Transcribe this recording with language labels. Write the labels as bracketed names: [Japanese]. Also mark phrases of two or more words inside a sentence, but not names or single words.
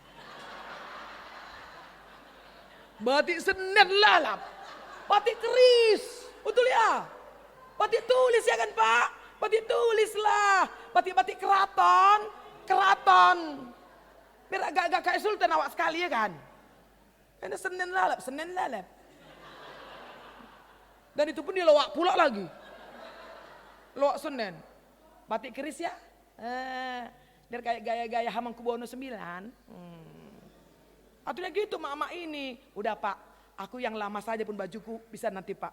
[Indonesian] Batik Senen lalap. Batik keris. Betul ya? Batik tulis ya kan Pak? Batik tulis lah. Batik-batik keraton. Keraton. Biar agak kayak sultan awak sekali ya kan? Ini Senen lalap. Senen lalap. Dan itu pun dia lawak pula lagi. Lawak Senen. Batik keris ya. Biar kayak gaya-gaya Hamengkubuwono 9. Atunya gitu mak-mak ini. Udah Pak, aku yang lama saja pun bajuku bisa nanti Pak.